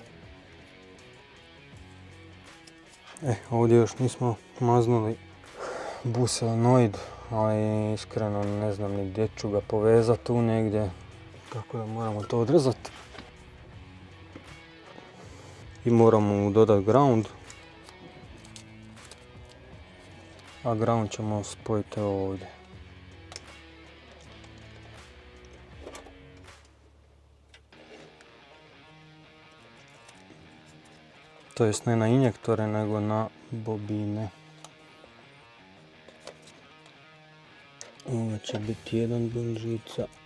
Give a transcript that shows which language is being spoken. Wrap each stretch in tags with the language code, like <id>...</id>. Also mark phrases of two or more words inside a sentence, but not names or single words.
<hr>Ovdje još nismo maznuli</hr> <en>bus solenoid,</en> <hr>ali iskreno ne znam ni gdje ću ga povezati tu negdje, tako da moramo to odrezati. I moramo mu dodati ground, a ground ćemo spojiti ovdje. To jest ne na injektore, nego na bobine. Ovo će biti jedan bun žica.</hr>